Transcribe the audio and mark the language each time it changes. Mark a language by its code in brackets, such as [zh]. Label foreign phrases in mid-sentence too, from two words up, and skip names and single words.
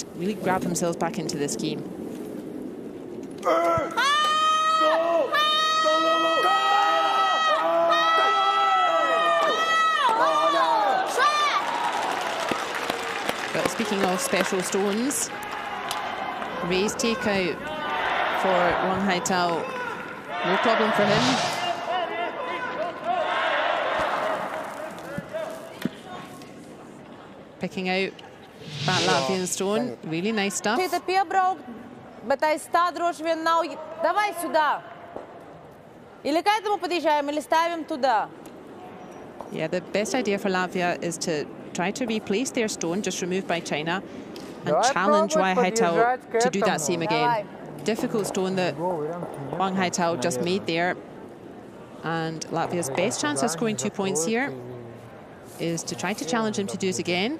[en] Really grab themselves back into this game. But speaking of special stones, raise takeout for Wang Haitao. No problem for him. Picking out that Latvian stone. Really nice stuff. [lv] Bet aiz tā droši vien nav... [ru] Давай сюда! Или к этому подъезжаем, или ставим туда. [en] Yeah, the best idea for Latvia is to try to replace their stone, just removed by China, and challenge Wang Haitao to do that same again. Difficult stone that Wang Haitao just made there. And Latvia's best chance of scoring 2 points here is to try to challenge him to do it again.